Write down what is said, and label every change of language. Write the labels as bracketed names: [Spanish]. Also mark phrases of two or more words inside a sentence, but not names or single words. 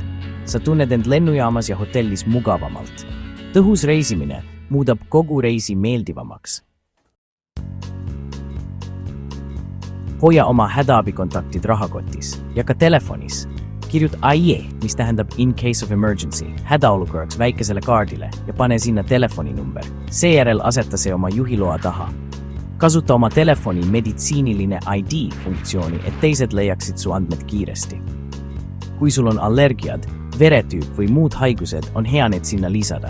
[Estonian] Sa tunned end lennujaamas ja hotellis mugavamalt. Tõhus reisimine muudab kogu reisi meeldivamaks. Hoia oma hädaabikontaktid rahakotis ja ka telefonis. Kirjuta AIE, mis tähendab [English] in case of emergency, [Estonian] hädaolukorraks väikesele kaardile ja pane sinna telefoninumber. Seejärel aseta see oma juhiloa taha. Kasuta oma telefoni meditsiiniline ID funktsiooni, et teised leiaksid su andmed kiiresti. Kui sul on allergiad, veretüüp või muud haigused, on hea need sinna lisada.